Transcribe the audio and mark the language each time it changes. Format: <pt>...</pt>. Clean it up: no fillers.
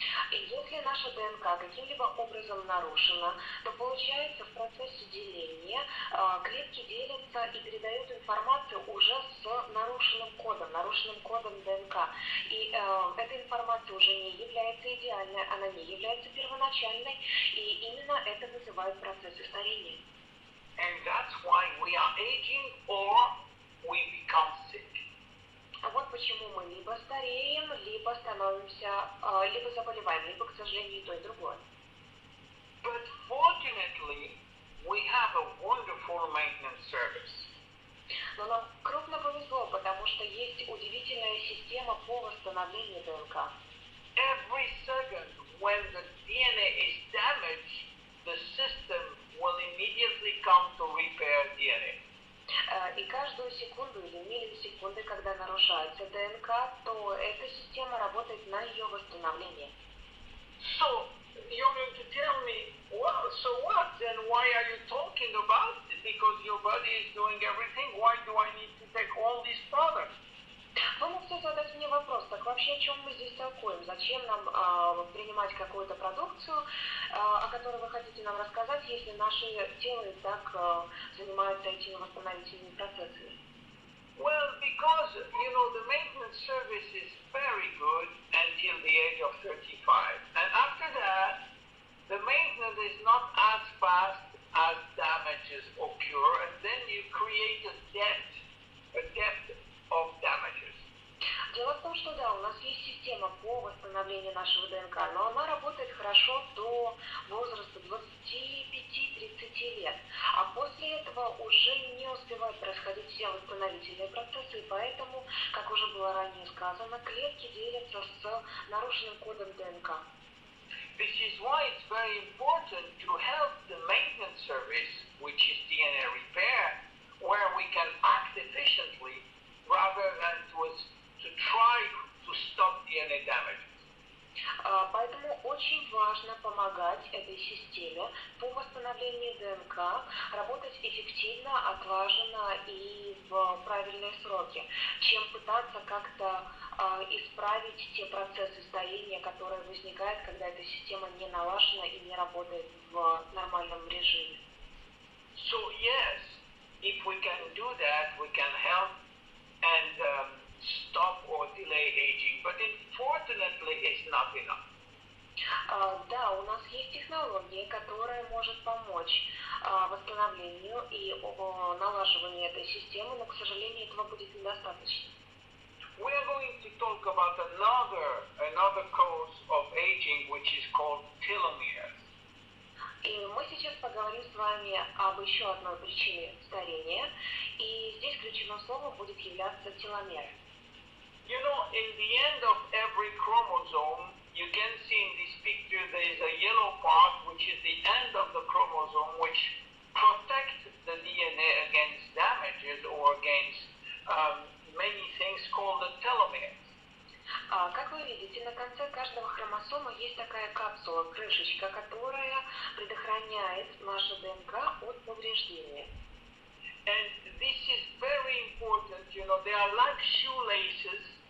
<ru>И если наша ДНК каким-либо образом нарушена, то получается в процессе деления клетки делятся и передают информацию уже с нарушенным кодом ДНК. И эта информация уже не является идеальной, она не является первоначальной, и именно это вызывает процессы старения.</ru> <en>And that's why we are aging or we become sick.</en> <ru>А вот почему мы либо стареем, либо становимся, либо заболеваем, либо, к сожалению, и то, и другое.</ru> <en>But fortunately, we have a wonderful maintenance service.</en> <ru>Но нам крупно повезло, потому что есть удивительная система по восстановлению ДНК.</ru> <en>Every second when the DNA is damaged, the system will immediately come to repair DNA.</en> <ru>И каждую секунду или миллисекунды, когда нарушается ДНК, то эта система работает на ее восстановление.</ru> <en>So, you're going to tell me, well, so what? Then why are you talking about it? Because your body is doing everything. Why do I need to take all these products?</en> <ru>Вы можете задать мне вопрос, так вообще о чем мы здесь толкуем? Зачем нам принимать какую-то продукцию, о которой вы хотите нам рассказать, если наше тело и так занимается этими восстановительными процессами?</ru> <en>Well, because, the maintenance service is very good until the age of 35. And after that, the maintenance is not as fast as damages occur, and then you create a depth of damages.</en> <ru>Дело в том, что да, у нас есть система по восстановлению нашего ДНК, но она работает хорошо до возраста 25-30 лет. А после этого уже не успевают происходить все восстановительные процессы, и поэтому, как уже было ранее сказано, клетки делятся с нарушенным кодом ДНК.</ru> <en>This is why it's very important to help the maintenance service, which is DNA repair, where we can act efficiently rather than to try to stop DNA damage.</en> <ru>Поэтому очень важно помогать этой системе по восстановлению ДНК, работать эффективно, отлаженно и в правильные сроки, чем пытаться как-то исправить те процессы старения, которые возникают, когда эта система не налажена и не работает в нормальном режиме.</ru> <en>So yes, if we can do that, we can help and stop or delay aging, but unfortunately it's not enough.</en> <ru>Да, у нас есть технология, которая может помочь восстановлению и налаживанию этой системы, но, к сожалению, этого будет недостаточно.</ru> <en>We are going to talk about another cause of aging, which is called telomeres.</en> <ru>И мы сейчас поговорим с вами об еще одной причине старения, и здесь ключевым словом будет являться теломер.</ru> <en>You know, in the end of every chromosome, you can see in this picture there is a yellow part, which is the end of the chromosome, which protects the DNA against damages or against many things called the telomeres.</en> <ru>Как вы видите, на конце каждого хромосома есть такая капсула, крышечка, которая предохраняет нашу ДНК от повреждения.</ru> <en>And this is very important, they are like shoelaces,</en>